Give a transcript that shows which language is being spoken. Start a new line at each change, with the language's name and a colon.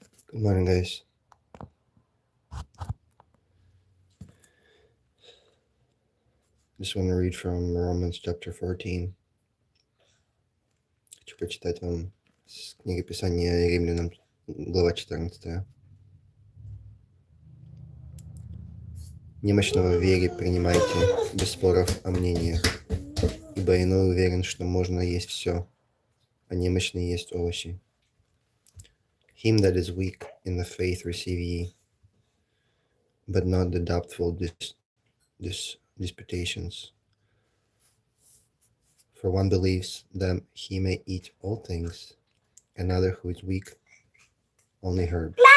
English: Good morning, guys. Just want to read from Romans chapter 14.
Russian: Хочу прочитать вам с книги Писания Римлянам, глава 14. Немощного в вере принимайте, без споров о мнениях, ибо иной уверен, что можно есть все, а немощный есть овощи.
English: Him that is weak in the faith receive ye, but not the doubtful disputations. For one believes that he may eat all things, another who is weak only herbs.